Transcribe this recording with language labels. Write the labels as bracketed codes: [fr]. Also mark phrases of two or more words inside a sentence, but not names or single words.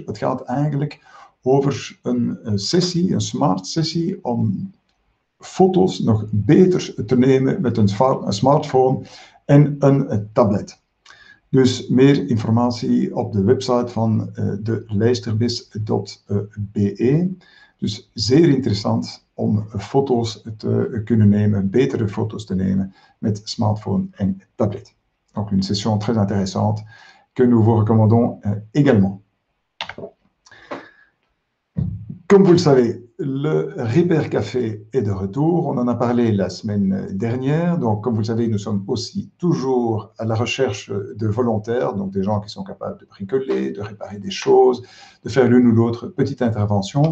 [nl] Het gaat eigenlijk over een sessie, een smart sessie, om foto's nog beter te nemen met een smartphone en een tablet. Dus meer informatie op de website van de lijsterbes.be. Dus zeer interessant om foto's te kunnen nemen, betere foto's te nemen met smartphone en tablet. [fr] Donc une session très intéressante que nous vous recommandons également. Comme vous le savez, le Ripper Café est de retour. On en a parlé la semaine dernière. Donc, comme vous le savez, nous sommes aussi toujours à la recherche de volontaires, donc des gens qui sont capables de bricoler, de réparer des choses, de faire l'une ou l'autre petite intervention.